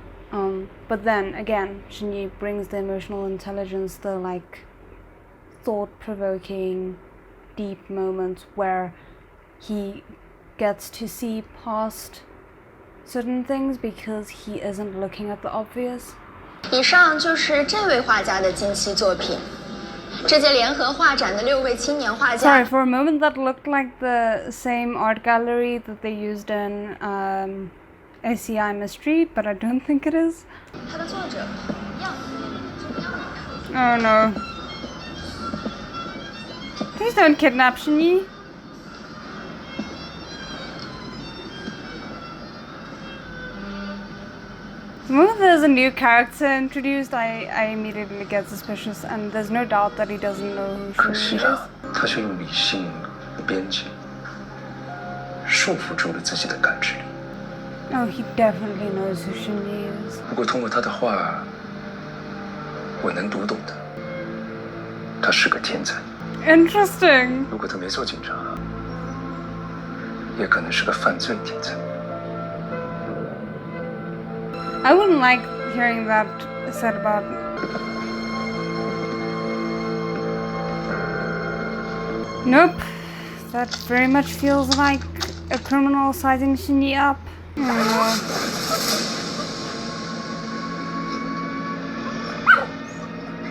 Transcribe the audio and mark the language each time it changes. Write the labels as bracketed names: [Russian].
[English] But then again, Shinji brings the emotional intelligence, the like thought-provoking, deep moments where he gets to see past certain things because he isn't looking at the obvious. [Chinese] 以上就是这位画家的近期作品。这届联合画展的6位青年画家。 [English] Sorry, for a moment that looked like the same art gallery that they used in ACI Mystery, but I don't think it is. [Chinese] 他的作者一样，是一样的。 [English] Oh no. Please don't kidnap Shinji. The moment there's a new character introduced, I immediately get suspicious, and there's no doubt that he doesn't know who [Chinese] 可 [English] Shinji [Chinese] 是啊， [English] is. [Chinese] 他却用理性的边界束缚住了自己的感知力。 [English] Oh, he definitely knows who Shinji is. [Chinese] 不过通过他的话，我能读懂的，他是个天才。 [English] Interesting. [Chinese] 如果他没做警察，也可能是个犯罪天才。 [English] I wouldn't like hearing that said about. Nope. That very much feels like a criminal sizing Shinji up. I don't know.